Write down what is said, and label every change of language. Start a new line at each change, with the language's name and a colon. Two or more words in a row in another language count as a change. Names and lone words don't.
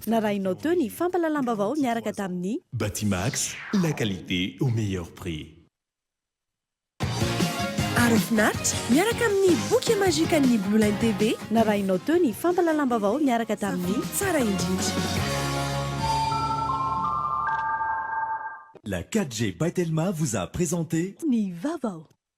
Malagasy: Narainao teo ny fampalalam-baovao miaraka tamin'ny Batimax,
French: la qualité au meilleur prix.
Malagasy: Arofinaritra miaraka amin'ny boky magikan'ny Blue Line TV. Narainao teo ny fampalalam-baovao miaraka tamin'ny tsara indrindra.
French: La 4G by Telma vous a présenté
Malagasy: ny vaovao.